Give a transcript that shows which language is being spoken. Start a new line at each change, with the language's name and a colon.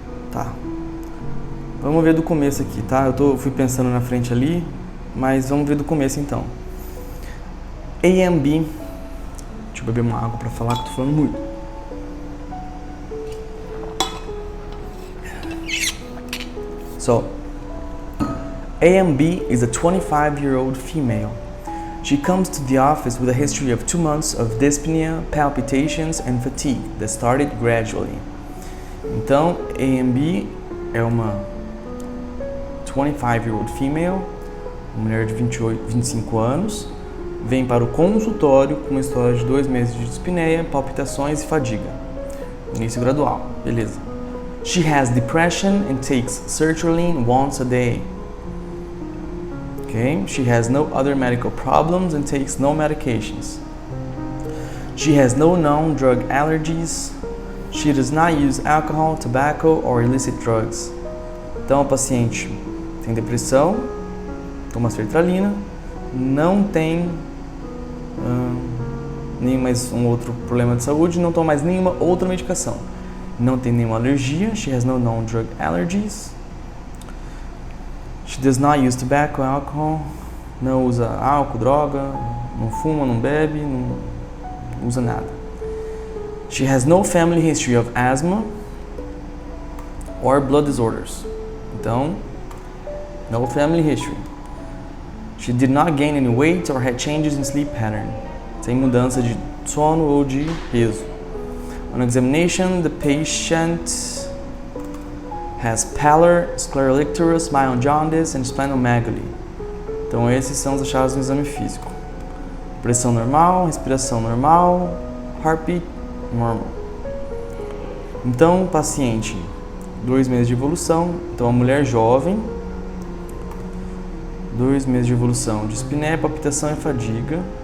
Portuguese: Tá. Vamos ver do começo aqui, tá? Fui pensando na frente ali, mas vamos ver do começo então. A and B. Deixa eu beber uma água para falar que eu tô falando muito.
English: So, A&B is a 25-year-old female. She comes to the office with a history of 2 months of dyspnea, palpitations and fatigue that started gradually.
Portuguese: Então, A&B é uma
English: 25-year-old female,
Portuguese: uma mulher de 25 anos, vem para o consultório com uma história de 2 meses de dispneia, palpitações e fadiga. Início gradual, beleza.
English: She has depression and takes sertraline once a day. Okay, she has no other medical problems and takes no medications. She has no known drug allergies. She does not use alcohol, tobacco or illicit drugs.
Portuguese: Então a paciente tem depressão, toma sertralina, não tem nem mais um outro problema de saúde, não toma mais nenhuma outra medicação. Não tem nenhuma alergia.
English: She has no known drug allergies. She does not use tobacco, alcohol.
Portuguese: Não usa álcool, droga, não fuma, não bebe, não usa nada.
English: She has no family history of asthma or blood disorders. Então, no family history. She did not gain any weight or had changes in sleep pattern.
Portuguese: Sem mudança de sono ou de peso.
English: On examination, the patient has pallor, sclerolicterus, mild jaundice and splenomegaly.
Portuguese: Então esses são os achados no exame físico. Pressão normal, respiração normal, heartbeat normal. Então, paciente, 2 meses de evolução. Então, a mulher jovem, 2 meses de evolução, dispneia, palpitação e fadiga.